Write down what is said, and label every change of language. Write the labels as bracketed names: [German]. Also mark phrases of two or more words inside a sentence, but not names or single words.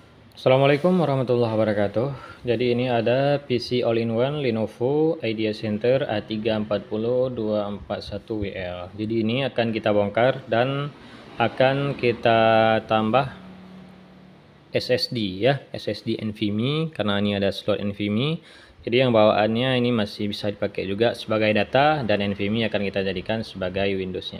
[Arabic] السلام عليكم ورحمة الله وبركاته. [Indonesian] Jadi ini ada PC all-in-one Lenovo Idea Center A340-241WL. Jadi ini akan kita bongkar dan akan kita tambah SSD ya, SSD NVMe karena ini ada slot NVMe. Jadi yang bawaannya ini masih bisa dipakai juga sebagai data dan NVMe akan kita jadikan sebagai Windows-nya.